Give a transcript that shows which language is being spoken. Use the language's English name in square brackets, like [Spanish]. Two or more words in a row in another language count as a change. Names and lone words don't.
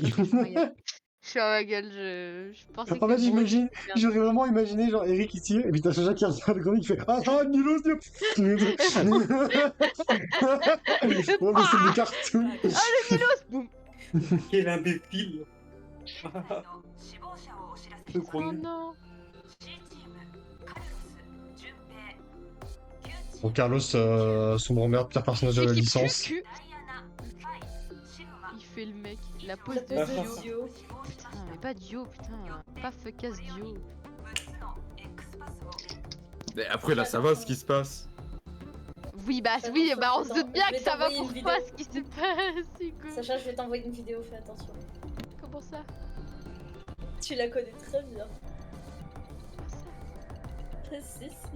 [French] Je suis à ma gueule, je pensais que... En fait, le j'imagine, bruit- j'aurais vraiment imaginé genre Eric qui tire, et puis t'as Sacha qui regarde le grenade qui fait ah, Nulos, oh, mais c'est du cartoon. Ah, le nulos! Boum! Quel imbécile. [Japanese] 現在の死亡者をお知らせします。 [French] Oh non! [Japanese] C チームカルロス、順平、Q チー [French] Bon, [Japanese] ム [French] Carlos, son grand-mère, pire personnage de la Équipe licence. cul. [Japanese] ダイアナ、ファイ、シグマ、 [French] Il fait le mec, la pose La de pose de Dio. Dio. [Japanese] 死亡者 [French] Putain, mais pas Dio, putain, pas fuck-ass Dio. [Japanese] 6つの X パスを [French] Mais après, là, ça va ce qui se passe. Oui, bah Attends, oui, bah on se attends, doute bien je vais que ça va t'envoyer pour une toi vidéo. ce qui se passe, Hugo. Sacha, je vais t'envoyer une vidéo, fais attention. Comment ça? Tu la connais très bien. Comment ça? Si, si.